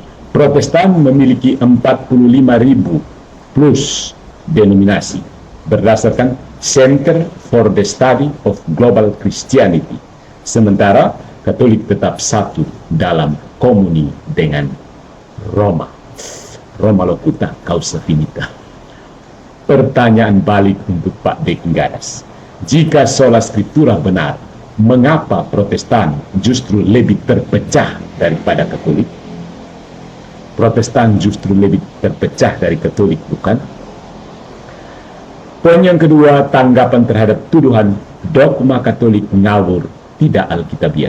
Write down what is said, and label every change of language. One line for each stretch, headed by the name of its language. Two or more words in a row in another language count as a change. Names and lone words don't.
Indonesian: Protestan memiliki 45.000 plus denominasi berdasarkan Center for the Study of Global Christianity. Sementara Katolik tetap satu dalam komuni dengan Roma.
Latin: Roma locuta causa finita.
Indonesian: Pertanyaan balik untuk Pak Deki Nggadas. Jika
Latin: sola scriptura
Indonesian: benar, mengapa Protestan justru lebih terpecah daripada Katolik? Protestan justru lebih terpecah dari Katolik, bukan? Poin yang kedua, tanggapan terhadap tuduhan dogma Katolik ngawur tidak Alkitabiah.